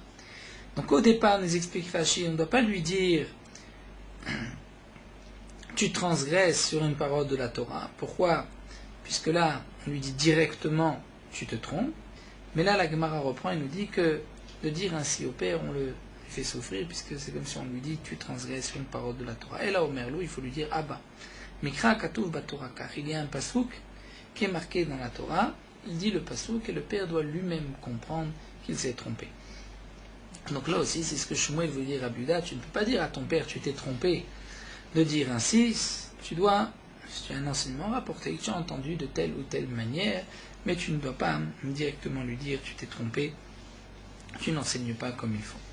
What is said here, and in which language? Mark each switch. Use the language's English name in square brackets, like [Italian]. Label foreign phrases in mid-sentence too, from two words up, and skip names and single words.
[French] Donc au départ, nous explique Rashi, on ne doit pas lui dire tu transgresses sur une parole de la Torah. Pourquoi? Puisque là, on lui dit directement tu te trompes, mais là la Gemara reprend et nous dit que de dire ainsi au père, on le fait souffrir, puisque c'est comme si on lui dit tu transgresses sur une parole de la Torah. Et là au Merlou, il faut lui dire [Hebrew] אבא מקרא כתוב בתורה, [French] car il y a un pasuk qui est marqué dans la Torah, il dit le pasuk et le père doit lui-même comprendre qu'il s'est trompé. Donc là aussi, c'est ce que Shmuel veut dire à Yehuda, tu ne peux pas dire à ton père tu t'es trompé de dire ainsi, tu dois, si tu as un enseignement rapporté que tu as entendu de telle ou telle manière, mais tu ne dois pas directement lui dire tu t'es trompé, tu n'enseignes pas comme il faut.